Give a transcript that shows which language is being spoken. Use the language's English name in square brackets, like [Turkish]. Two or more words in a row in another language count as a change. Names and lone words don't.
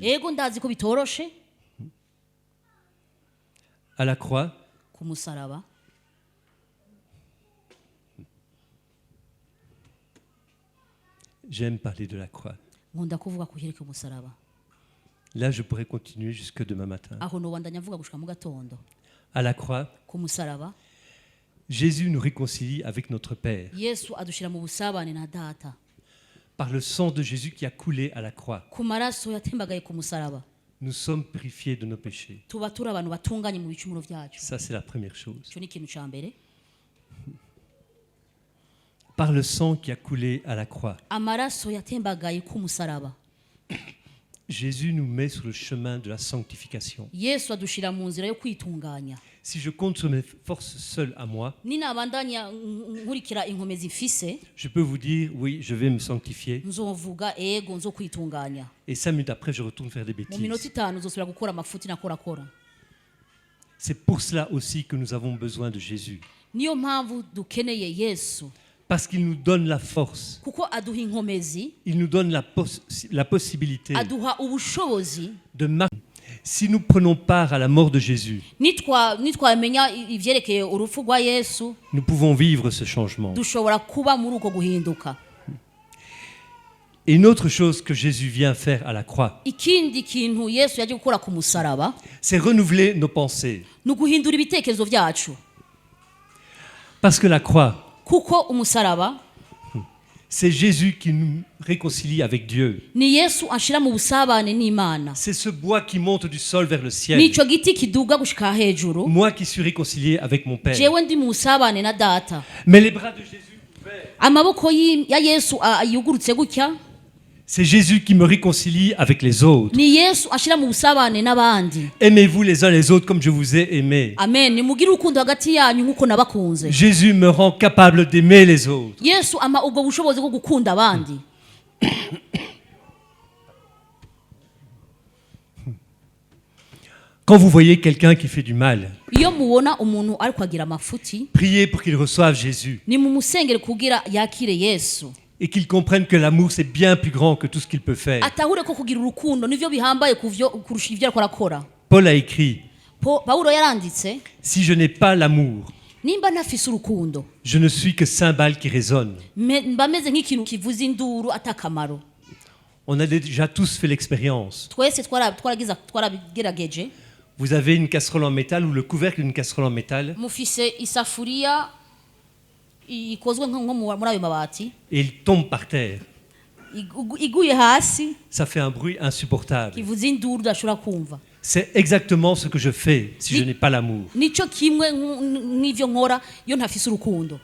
[Rundi] Ego ndazi ko bitoroshe. [French] À la croix, [Rundi] Ku musaraba, [French] j'aime parler de la croix. [Rundi] nkunda kuvuga ku hireke umusaraba. [French] Là, je pourrais continuer jusque demain matin. [Rundi] Aho nobandanya mvuga gushika mu gatondo. [French] À la croix, [Rundi] Ku musaraba, [French] Jésus nous réconcilie avec notre Père. [Rundi] Yesu adushira mu busabane na data. [French] Par le sang de Jésus qui a coulé à la croix, [Rundi] Ku maraso yatembagaye ku musaraba, [French] nous sommes purifiés de nos péchés. [Rundi] tuba turi abantu batunganye mu bicumuro byacu. [French] Ça, c'est la première chose. [Rundi] Icyo ni ikintu cya mbere. [French] Par le sang qui a coulé à la croix, [Rundi] Amaraso yatembagaye ku musaraba, [French] Jésus nous met sur le chemin de la sanctification. [Rundi] Yesu adushira mu nzira yo kwitunganya. [French] Si je compte sur mes forces seules à moi, [Rundi] Ninabandanya nkurikira inkomezi mfise, [French] je peux vous dire, oui, je vais me sanctifier. [Rundi] nzovuga ego nzo kwitunganya. [French] Et 5 minutes après, je retourne faire des [Rundi] Mu minota [French] bêtises. [Rundi] 5 uzosubira gukora amafuti nakorakora. [French] C'est pour cela aussi que nous avons besoin de Jésus. [Rundi] Niyo mpamvu dukeneye Yesu, [French] Parce qu'il nous donne la force. [Rundi] kuko aduha inkomezi, [French] Il nous donne la possibilité [Rundi] aduha ubushobozi. [French] de marcher. Si nous prenons part à la mort de Jésus, [Rundi] Nitwamenya ivyerekeye urupfu rwa Yesu, [French] nous pouvons vivre ce changement. [Rundi] dushobora kuba muri uko guhinduka. [French] Et une autre chose que Jésus vient faire à la croix, [Rundi] Ikindi kintu Yesu yaje gukora ku musaraba, [French] c'est renouveler nos pensées. [Rundi] ni uguhindura ibitekerezo byacu. [French] Parce que la croix, [Rundi] Kuko umusaraba [French] c'est Jésus qui nous réconcilie avec Dieu. [Rundi] ni Yesu ashira mu busabane n'Imana. [French] C'est ce bois qui monte du sol vers le ciel. [Rundi] Nico giti kiduga gushika hejuru. [French] Moi qui suis réconcilié avec mon Père. [Rundi] Jewe ndi mu busabane na data. [French] Mais les bras de Jésus ouverts, [Rundi] Amaboko ya Yesu ayugurutse gutya, [French] c'est Jésus qui me réconcilie avec les autres. [Rundi] ni Yesu ashira mu busabane n'abandi. [French] Aimez-vous les uns les autres comme je vous ai aimé. Amen. [Rundi] Nimugire urukundo hagati yanyu nkuko nabakunze. [French] Jésus me rend capable d'aimer les autres. [Rundi] Yesu ama ubwo bushobozi bwo gukunda abandi. [French] Quand vous voyez quelqu'un qui fait du mal, [Rundi] Iyo mubona umuntu ari kwagira amafuti, [French] priez pour qu'il reçoive Jésus. [Rundi] ni mu musengere kugira yakire Yesu. [French] et qu'il comprenne que l'amour, c'est bien plus grand que tout ce qu'il peut faire. [Rundi] atahure ko kugira urukundo nivyo bihambaye kurusha ivyo ariko arakora. [French] Paul a écrit, [Rundi] Paulo yaranditse, [French] si je n'ai pas l'amour, [Rundi] nimba ntafise urukundo [French] je ne suis que cymbale qui résonne. [Rundi] mba meze nk'ikintu kivuza induru atakamaro. [French] On a déjà tous fait l'expérience. [Rundi] Twese twarabigerageje. [French] Vous avez une casserole en métal ou le couvercle d'une casserole en métal [Rundi] Mufise isafuriya ikozwe nko muri ayo mabati, [French] et il tombe par terre. [Rundi] iguye hasi [French] Ça fait un bruit insupportable. [Rundi] kivuza induru udashobora kumva. [French] C'est exactement ce que je fais si je n'ai pas l'amour. [Rundi] Nico kimwe n'ivyo nkora iyo ntafise urukundo.